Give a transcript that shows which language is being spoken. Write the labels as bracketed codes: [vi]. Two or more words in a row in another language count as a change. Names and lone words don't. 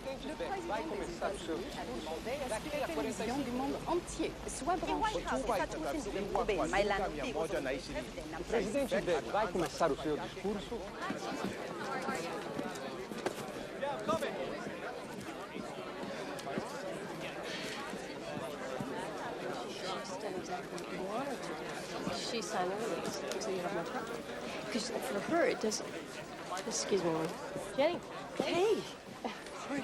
[fr] Le président des États-Unis a demandé à ce que la télévision du monde entier soit branchée. [pt] Bem, mas lá no Pico, O presidente Beck vai começar o seu discurso. [en] She signed the release, so you have no problem. Because for her, it doesn't. Excuse me, Jenny. Hey. Sorry.